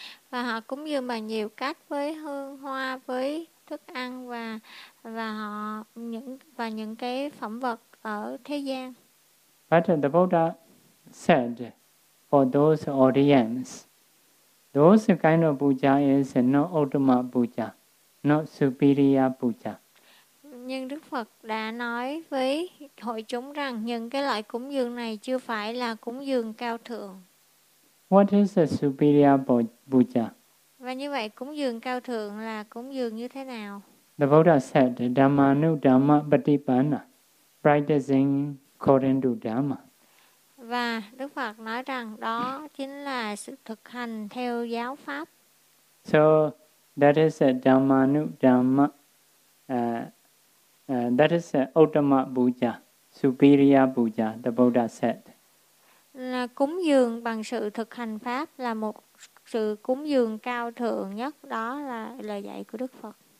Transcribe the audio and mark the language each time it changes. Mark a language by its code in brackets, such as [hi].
[vi] Và họ cúng dường bằng nhiều cách với hương hoa, với thức ăn và những cái phẩm vật ở thế gian. [en] But the Buddha said for those audience, those kind of puja is not ultimate puja, not superior puja. [vi] Nhưng Đức Phật đã nói với hội chúng rằng những cái loại cúng dường này chưa phải là cúng dường cao thượng. [en] What is a superior puja? [vi] Và như vậy cúng dường cao thượng là cúng dường như thế nào? [en] The Buddha said, Dhamma nu Dhamma patipanna, practicing according to Dhamma. [vi] Và Đức Phật nói rằng đó chính là sự thực hành theo giáo pháp. [en] So that is a Dhamma nu Dhamma. That is a ultimate puja, superior puja, the Buddha said. [vi] Là cúng dường bằng sự thực hành pháp là một sự cúng dường cao thượng nhất, đó là lời dạy của Đức Phật.